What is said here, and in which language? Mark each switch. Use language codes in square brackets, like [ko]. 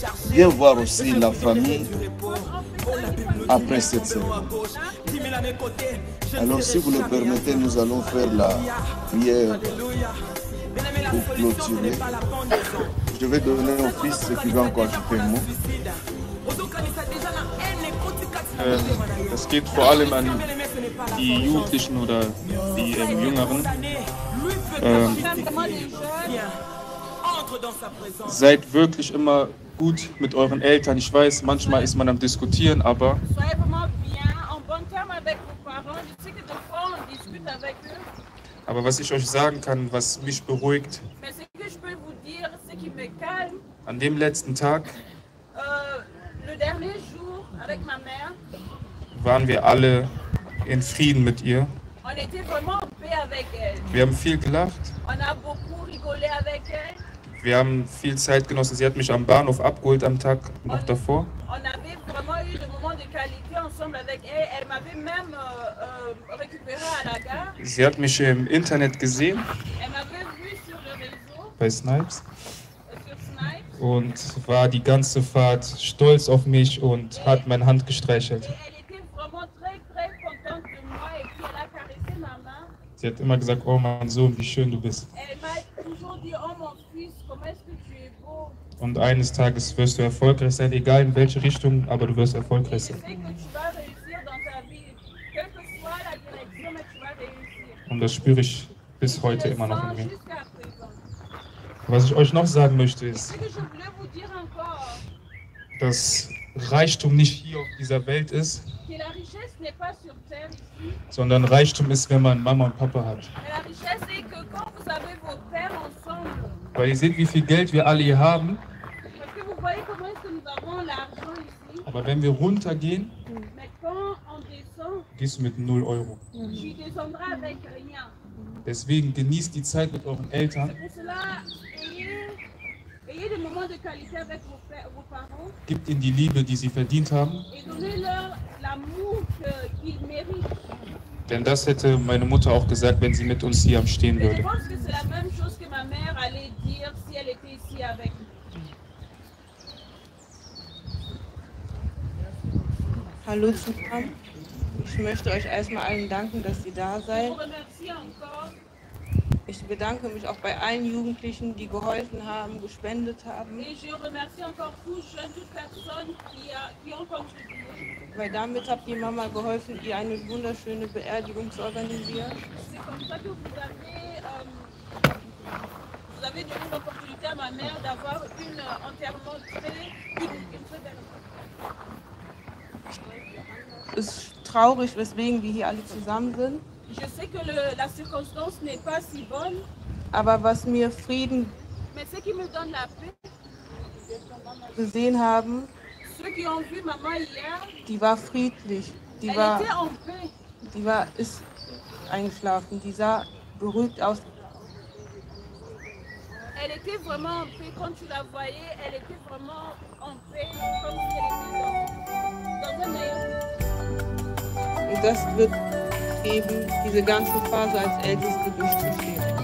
[fr] Viens voir aussi la famille après cette cérémonie. Alors si vous le permettez, nous allons faire la prière pour clôturer. Je vais donner au fils ce qui va encore ajouter un mot. [de] Das geht vor allem an die Jugendlichen oder die Jüngeren. Seid wirklich immer gut mit euren Eltern. Ich weiß, manchmal ist man am Diskutieren, aber [fr] discute avec eux. [de] Aber was ich euch sagen kann, was mich beruhigt, [fr] Mais ce que je peux vous dire, ce qui me calme, [de] an dem letzten Tag [fr] le dernier jour avec ma mère, [de] waren wir alle in Frieden mit ihr. [fr] on était vraiment en paix avec elle. [de] Wir haben viel gelacht, [fr] On a beaucoup rigolé avec elle. [de] wir haben viel Zeit genossen. Sie hat mich am Bahnhof abgeholt am Tag noch davor. [fr] On avait vraiment eu des moments de qualité ensemble avec elle. Elle m'avait même récupéré à la gare. [de] Sie hat mich im Internet gesehen, [fr] Elle m'avait vu sur le réseau, [de] bei Snipes, [fr] sur Snipes. [de] und war die ganze Fahrt stolz auf mich und hat meine Hand gestreichelt. [fr] Elle était vraiment très très contente de moi et puis elle a caressé ma main. [de] Sie hat immer gesagt, oh mein Sohn, wie schön du bist. [fr] Elle m'a toujours dit, oh mon fils, comment est-ce que tu es beau. [de] Und eines Tages wirst du erfolgreich sein, egal in welche Richtung, aber du wirst erfolgreich sein. [fr] Je sais que tu vas réussir dans ta vie, quelle que soit la direction, mais tu vas réussir. [de] Und das spüre ich bis heute immer noch in mir. [fr] Jusqu'à présent. [de] Was ich euch noch sagen möchte, ist, [fr] Ce que je voulais vous dire encore, [de] dass Reichtum nicht hier auf dieser Welt ist, [fr] que la richesse n'est pas sur terre ici, [de] sondern Reichtum ist, wenn man Mama und Papa hat. [fr] mais la richesse est que quand vous avez vos pères ensemble, [de] Weil ihr seht, wie viel Geld wir alle hier haben, [fr] parce que vous voyez comment est-ce que nous avons l'argent ici, [de] aber wenn wir runtergehen, [fr] mais quand on descend, [de] gehst du mit 0 Euro. [fr] tu descendras avec rien. [de] Deswegen genießt die Zeit mit euren Eltern, [fr] C'est pour cela, ayez des moments de qualité avec vos parents [de] gebt ihnen die Liebe, die sie verdient haben, [fr] et donnez-leur l'amour qu'ils méritent. [de] denn das hätte meine Mutter auch gesagt, wenn sie mit uns hier am Stehen [fr] Et je [de] würde. [fr] pense que c'est la même chose que ma mère allait dire si elle était ici avec nous. [de] Hallo zusammen. Ich möchte euch erstmal allen danken, dass ihr da [fr] Je [de] seid. [fr] vous remercie encore. [de] Ich bedanke mich auch bei allen Jugendlichen, die geholfen haben, gespendet haben, [fr] Et je remercie encore tous jeunes, toutes personnes qui ont contribué. [de] weil damit habt ihr Mama geholfen, ihr eine wunderschöne Beerdigung zu organisieren. [fr] C'est comme ça que vous avez donné l'opportunité à ma mère d'avoir un enterrement une très belle. [de] Es ist traurig, weswegen wir hier alle zusammen sind, [fr] Je sais que la circonstance n'est pas si bonne, [de] aber was mir Frieden [fr] mais ce qui me donne la paix, [de] gesehen haben, [fr] ceux qui ont vu maman hier, [de] die war friedlich, [fr] elle était en paix. [de] ist eingeschlafen, die sah beruhigt aus. [fr] Elle était vraiment en paix. Quand tu la voyais, elle était vraiment en paix, comme si elle était dans un meilleur. [de] Und das wird eben diese ganze Phase als Älteste durchzustehen.